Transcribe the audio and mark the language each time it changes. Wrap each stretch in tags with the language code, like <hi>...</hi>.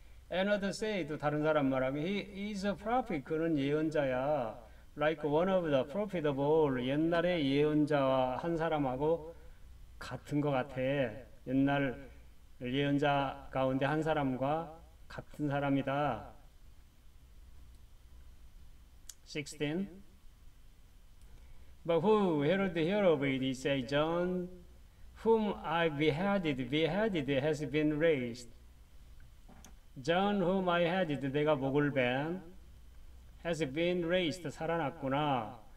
<en>And others say,</en> <ko>또 다른 사람 말하기</ko> <en>he is a prophet,</en> <ko>그는 예언자야.</ko> <en>Like one of the prophet of all,</en> <ko>옛날의 예언자와 한 사람하고 같은 것 같아. 옛날 예언자 가운데 한 사람과 같은 사람이다. 16.</ko> <en>But who heard hear of it, he said, John, whom I beheaded has been raised. John, whom I beheaded,</en> <ko>내가 목을 벤,</ko> <en>has been raised,</en> <ko>살아났구나.</ko>